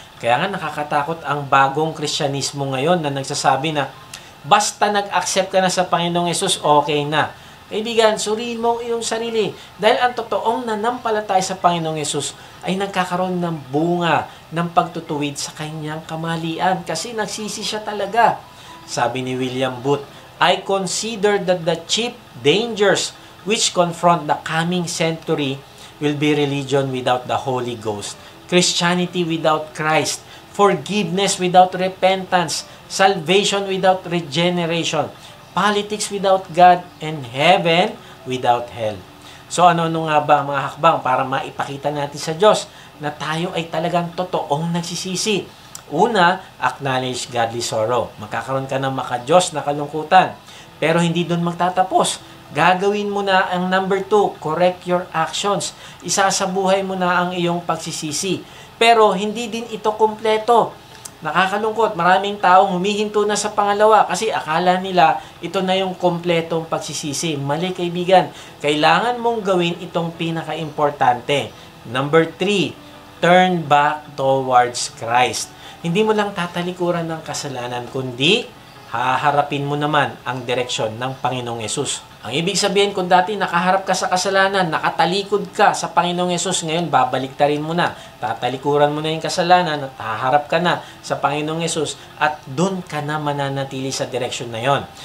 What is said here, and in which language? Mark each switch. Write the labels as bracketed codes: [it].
[tl] Kaya nga nakakatakot ang bagong Kristyanismo ngayon na nagsasabi na basta nag-accept ka na sa Panginoong Hesus, okay na. Kaibigan, suriin mo ang iyong sarili. Dahil ang totoong nanampalataya sa Panginoong Hesus ay nagkakaroon ng bunga ng pagtutuwid sa kanyang kamalian kasi nagsisi siya talaga. Sabi ni [en] William Booth, I consider that the chief dangers which confront the coming century will be religion without the Holy Ghost, Christianity without Christ, forgiveness without repentance, salvation without regeneration, politics without God, and heaven without hell. [tl] So ano nga ba mga hakbang para maipakita natin sa Diyos na tayo ay talagang totoong nagsisisi? Una, [en] acknowledge godly sorrow. [tl] Magkakaroon ka ng maka-Diyos na kalungkutan. Pero hindi doon magtatapos. Gagawin mo na ang [en] number 2, correct your actions. [tl] Isasabuhay mo na ang iyong pagsisisi. Pero hindi din ito kumpleto. Nakakalungkot, maraming taong humihinto na sa pangalawa kasi akala nila ito na yung kompletong pagsisisi. Mali kaibigan, kailangan mong gawin itong pinaka-importante. [en] Number 3, turn back towards Christ. [tl] Hindi mo lang tatalikuran ng kasalanan, kundi haharapin mo naman ang direksyon ng Panginoong Hesus. Ang ibig sabihin, kung dati nakaharap ka sa kasalanan, nakatalikod ka sa Panginoong Hesus, ngayon babaliktarin mo na. Tatalikuran mo na yung kasalanan at haharap ka na sa Panginoong Hesus at doon ka na mananatili sa direksyon na yon.